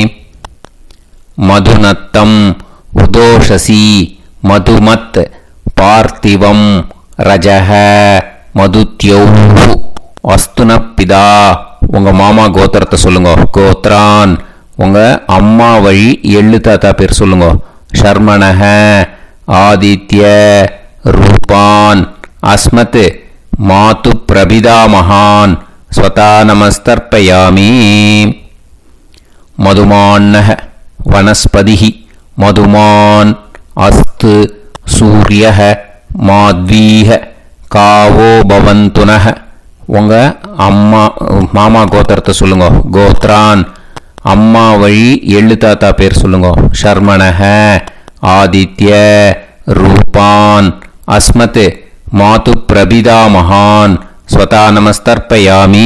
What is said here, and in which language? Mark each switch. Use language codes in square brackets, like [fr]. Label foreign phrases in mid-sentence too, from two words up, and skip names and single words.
[sa] मधुनक्तम् उतोषसि मधुमत् पार्थिवं रजः मधुद्यौः अस्तुनःपिता. [ta] உங்கள் மாமா கோத்திரத்தை சொல்லுங்க. கோத்ரான் உங்கள் அம்மா வழி எள்ளு தாத்தா பேர் சொல்லுங்க. [sa] शर्मणः आदित्य रूपान् अस्मत् मातृ प्रपिता महान् स्वता नमस्तर्पयामि मधुमान्नः वनस्पतिः मधुमान् अस्तु सूर्यः माध्वीः कावो भवन्तु नः [ta] உங்க அம்மா மாமா கோத்திரத்தை சொல்லுங்க. கோத்ரான் அம்மா வழி எள்ளு தாத்தா பேர் சொல்லுங்க. [sa] शर्मणः आदित्य रूपान् अस्मत् मातृ प्रपिता महान् स्वधा नमस्तर्पयामि.